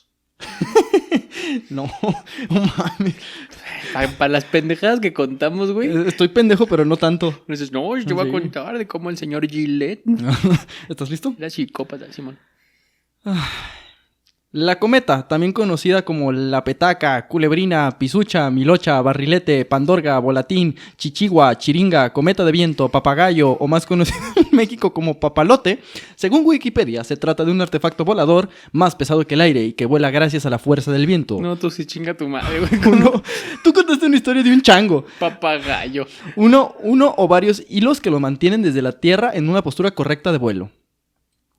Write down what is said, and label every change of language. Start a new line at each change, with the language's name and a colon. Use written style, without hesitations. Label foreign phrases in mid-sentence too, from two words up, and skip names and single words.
Spanish: No mames. Para las pendejadas que contamos, güey. Estoy pendejo, pero no tanto. Dices, no, yo voy a contar de cómo el señor Gillette ¿Estás listo? era psicópata, Simón. La cometa, también conocida como la petaca, culebrina, pisucha, milocha, barrilete, pandorga, volatín, chichigua, chiringa, cometa de viento, papagayo o más conocido en México como papalote, según Wikipedia se trata de un artefacto volador más pesado que el aire y que vuela gracias a la fuerza del viento. No, tú sí chinga tu madre, güey. Tú contaste una historia de un chango. Papagayo. Uno o varios hilos que lo mantienen desde la tierra en una postura correcta de vuelo.